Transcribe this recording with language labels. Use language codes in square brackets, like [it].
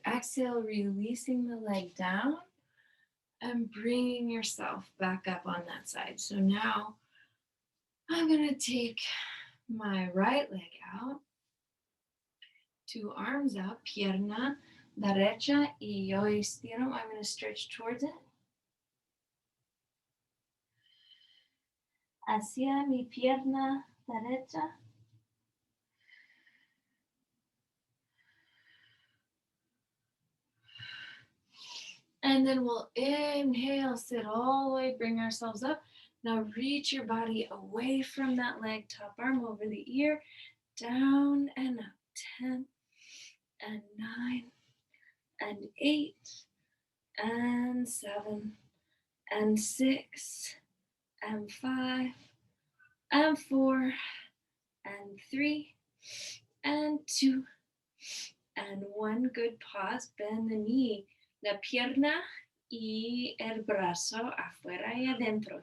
[en] Exhale, releasing the leg down and bringing yourself back up on that side. So now I'm going to take my right leg out, 2 arms out, [es] pierna derecha y yo estiro. [en] I'm going to stretch towards it. [es] Hacia mi pierna derecha. [en] And then we'll inhale, sit all the way, bring ourselves up. Now reach your body away from that leg, top arm over the ear, down and up. 10 and 9 and 8 and 7 and 6 and 5 and 4 and 3 and 2 and 1. Good. Pause. Bend the knee, [es] la pierna y el brazo afuera y adentro.